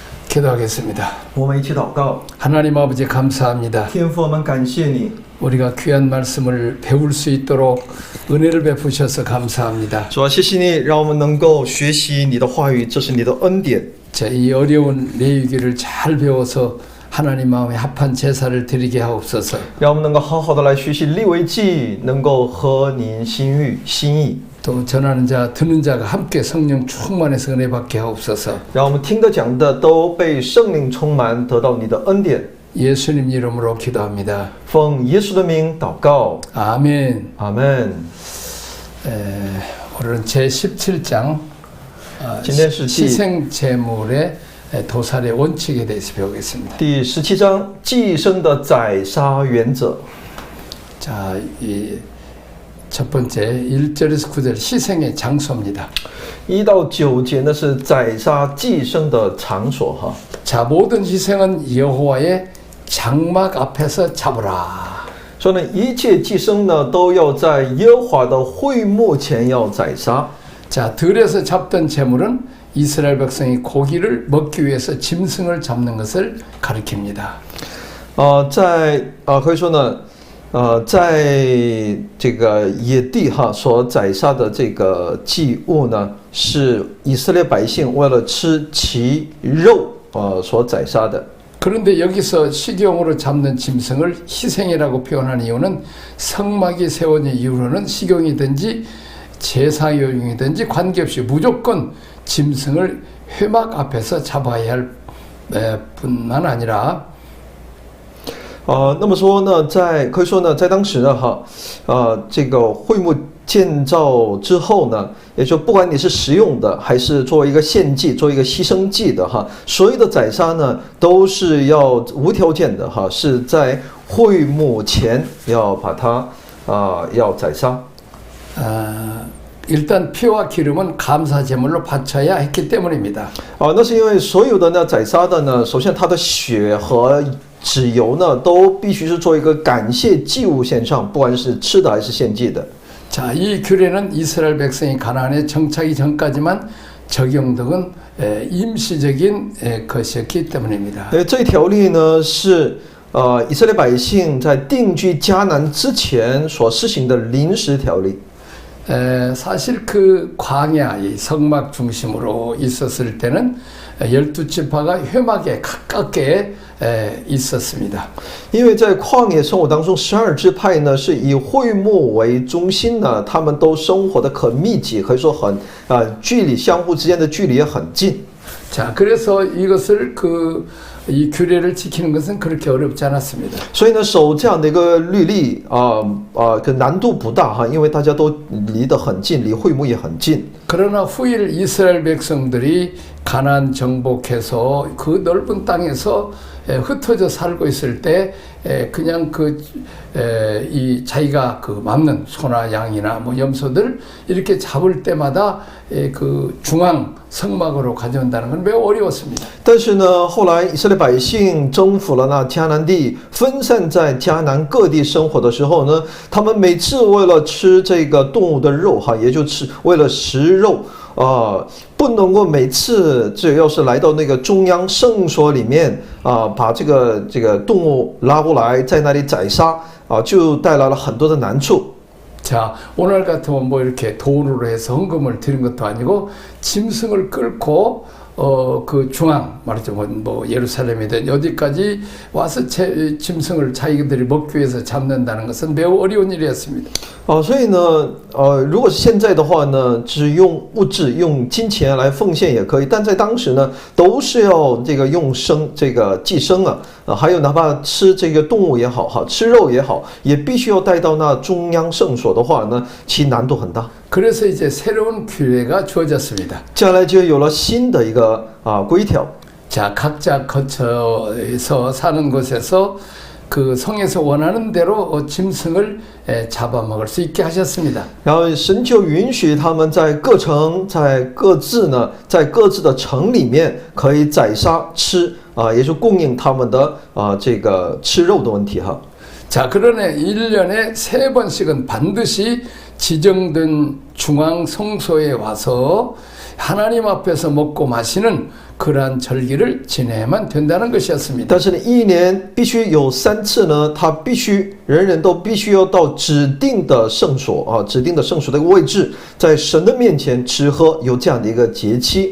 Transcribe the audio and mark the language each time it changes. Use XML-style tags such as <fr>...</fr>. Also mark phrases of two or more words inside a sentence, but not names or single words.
<ko>기도하겠습니다.</ko> <zh>我们一起祷告。</zh> <ko>하나님 아버지 감사합니다.</ko> <zh>天父，我们感谢你，</zh> <ko>우리가 귀한 말씀을 배울 수 있도록 은혜를 베푸셔서 감사합니다.</ko> <zh>主啊，谢谢你，让我们能够学习你的话语，这是你的恩典。</zh> <ko>자, 이 어려운 레위기를 잘 배워서 하나님 마음에 합한 제사를 드리게 하옵소서.</ko> <zh>让我们能够好好的来学习利未记，能够合您心意。</zh> <ko>또 전하는 자, 듣는 자가 함께 성령 충만해서 은혜 받게 하옵소서.</ko> <zh>让我们听的讲的都被圣灵充满，得到你的恩典。</zh> <ko>예수님 이름으로 기도합니다.</ko> <zh>奉耶稣的名祷告，</zh> <ko>아멘.</ko> <zh>阿门。</zh> <ko>오늘은 제17장</ko> <zh>今天是第</zh> <ko>희생 제물의 도살의 원칙에 대해서 배우겠습니다.</ko> <zh>第17章寄生的宰杀原则。</zh> <ko>자, 이 첫 번째 1절에서 9절 희생의 장소입니다.</ko> <zh>1 到9节呢是宰杀寄生的场所哈。</zh> <ko>자, 모든 희생은 여호와의 장막 앞에서 잡으라.</ko> <zh>所以呢，一切寄生呢都要在耶和华的会幕前要宰杀。</zh> <ko>자, 들에서 잡던 제물은 이스라엘 백성이 고기를 먹기 위해서 짐승을 잡는 것을 가리킵니다.</ko> <zh>可以说呢，在这个野地哈所宰杀的这个祭物呢，是以色列百姓为了吃其肉所宰杀的。</zh> <ko>그런데 여기서 식용으로 잡는 짐승을 희생이라고 표현하는 이유는 성막이 세워진 이후로는 식용이든지 제사용이든지 관계없이 무조건 짐승을 회막 앞에서 잡아야 할 뿐만 아니라</ko> <zh>那么说呢，可以说呢，在当时呢，这个会幕建造之后呢，也就不管你是食用的，还是作为一个献祭、作为一个牺牲祭的所有的宰杀呢，都是要无条件的是在会幕前要把它要宰杀。</zh> <ko>일단 피와 기름은 감사 제물로 바쳐야 했기 때문입니다.</ko> <zh>那是因为所有的呢宰杀的呢，首先它的血和脂油呢，都必须是做一个感谢祭物献上，不管是吃的还是献祭的。</zh> <ko>자, 이 규례는 이스라엘 백성이 가나안에 정착이 전까지만 적용된 임시적인 것이었기 때문입니다.</ko> <zh>这条例呢是以色列百姓在定居迦南之前所施行的临时条例。</zh> <ko>사실 그 광야, 이 성막 중심으로 있었을 때는 12지파가 회막에 가깝게 있었습니다.</ko> <zh>因为在旷野生活当中，12支派呢是以会幕为中心呢，他们都生活的很密集，可以说很距离相互之间的距离也很近。</zh> <ko>자, 그래서 이것을 이 규례를 지키는 것은 그렇게 어렵지 않았습니다.</ko> <zh>所以呢，守这样的一个律例个难度不大因为大家都离得很近，离会幕也很近。</zh> <ko>그러나 후일 이스라엘 백성들이 가나안 정복해서 그 넓은 땅에서 흩어져 살고 있을 때 그냥 이 자기가 맞는 소나 양이나 뭐 염소들 이렇게 잡을 때마다 그 중앙 성막으로 가져온다는 건 매우 어려웠습니다.</ko> <zh>但是呢，后来以色列百姓征服了那迦南地，分散在迦南各地生活的时候呢，他们每次为了吃这个动物的肉也就是为了食肉不能够每次只要是来到那个中央圣所里面把这个动物拉过来，在那里宰杀就带来了很多的难处。</zh> <ko>자, 오늘 같으면 뭐 이렇게 돈으로 해서 헌금을 드린 것도 아니고 짐승을 끌고 그 중앙 말하자면 뭐 예루살렘이든 어디까지 와서 짐승을 자기들이 먹기 위해서 잡는다는 것은 매우 어려운 일이었습니다.</ko> <zh>所以呢，如果是现在的话呢，只用物质、用金钱来奉献也可以，但在当时呢，都是要用寄生还有哪怕吃这个动物也好，吃肉也好，也必须要带到那中央圣所的话呢，其难度很大。</zh> <ko>그래서 이제 새로운 규례가 주어졌습니다.</ko> <zh>接下来就有了新的一个规条。</zh> <ko>자, 각자 거처에서 사는 곳에서 그 성에서 원하는 대로 짐승을 잡아먹을 수 있게 하셨습니다.</ko> <zh>然后神就允许他们在各城，在各自的城里面可以宰杀吃也就供应他们的这个吃肉的问题哈。</zh> <ko>자, 그러네 1년에 3번씩은 반드시 지정된 중앙 성소에 와서 하나님 앞에서 먹고 마시는 그러한 절기를 지내야만 된다는 것이었습니다.</ko> <zh>但是呢，一年必须有3次呢，他必须人人都必须要到指定的圣所啊，指定的圣所的一个位置，在神的面前吃喝，有这样的一个节期。</zh>